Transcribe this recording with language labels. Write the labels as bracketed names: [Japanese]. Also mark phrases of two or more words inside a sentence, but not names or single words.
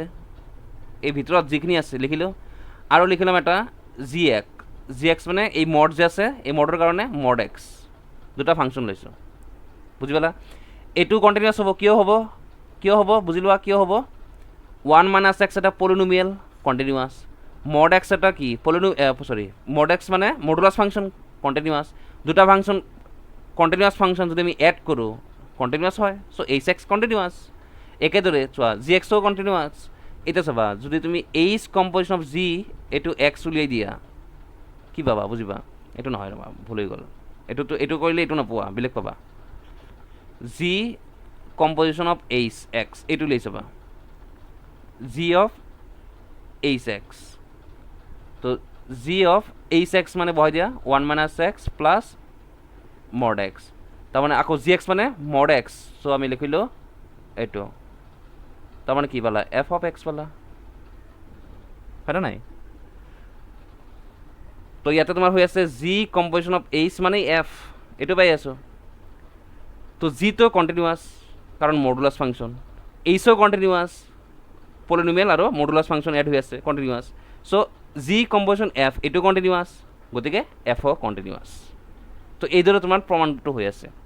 [Assamese] আছে লিখিলোঁ আৰু লিখি ল'ম এটা [English] g x [Assamese] মানে এই মড যে আছে এই মডৰ কাৰণে [English] mod x [Assamese] দুটা ফাংচন লৈছোঁ বুজি পালা এইটো কণ্টিনিউৱাছ হ'ব কিয় হ'ব বুজি লোৱা কিয় হ'ব 1 [English] minus x [Assamese] এটা [English] polynomial continuous mod x [Assamese] এটা কি [English] mod x [Assamese] মানে [English] modulus function continuous [Assamese] দুটা [English] function continuous function [Assamese] যদি আমি এড কৰোঁ কণ্টিনিউৱাছ হয় [English] so h x [Assamese] কণ্টিনিউৱাছ একেদৰে চোৱা জি এক্সও কণ্টিনিউৱাছ এতিয়া চাবা যদি তুমি [English] h composition of g [Assamese] এইটো এক্স উলিয়াই দিয়া কি পাবা বুজিবা এইটো নহয় ৰ'বা ভুল হৈ গ'ল এইটো কৰিলে এইটো নোপোৱা বেলেগ পাবা [English] g composition of h x [Assamese] এইটো উলিয়াই চাবা [English] g of h x [Assamese] তো [English] g of h x [Assamese] মানে বহাই দিয়া 1 [English] minus x plus mod x [Assamese] তাৰমানে আকৌ [English] g x [Assamese] মানে [English] mod x so' [Assamese] আমি লিখিলোঁ এইটো তাৰমানে কি পালা [English] f of x [Assamese] পালা হয়নে নাই তো ইয়াতে তোমাৰ হৈ আছে [English] g composition of h [Assamese] মানে এফ এইটো পাই আছোঁ তো জিটো কণ্টিনিউৱাছ কাৰণ [English] modulus function [Assamese] এইচও কণ্টিনিউৱাছ পলিনোমিয়েল আৰু [English] modulus function [Assamese] এড হৈ আছে [English] continuous so g composition f [Assamese] এইটো কণ্টিনিউৱাছ গতিকে এফও কণ্টিনিউৱাছ তো এইদৰে তোমাৰ প্ৰমাণটো হৈ আছে